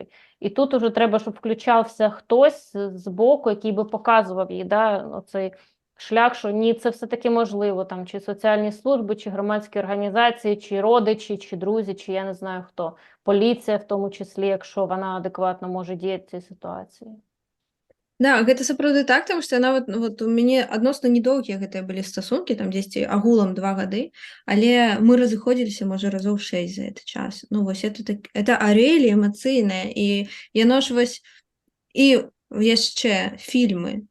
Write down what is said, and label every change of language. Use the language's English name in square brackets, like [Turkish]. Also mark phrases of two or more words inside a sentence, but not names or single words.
[Ukrainian] І тут уже треба, щоб включався хтось з боку, який би показував їй, да, оцей шлях, що ні, це все-таки можливо, там, чи соціальні служби, чи громадські організації, чи родичі, чи друзі, чи я не знаю хто. Поліція в тому числі, якщо вона адекватно може діяти в цій ситуації. [Belarusian] Да, гэта сапраўды так, таму што яна вот у мяне адносна недоўгія гэтыя былі стасункі, там дзесьці агулам 2 гады, але мы разыходзіліся, можа, разоў 6 за гэты час. Ну, вось это арэлі эмацыйныя, і яно ж вось і яшчэ фільмы.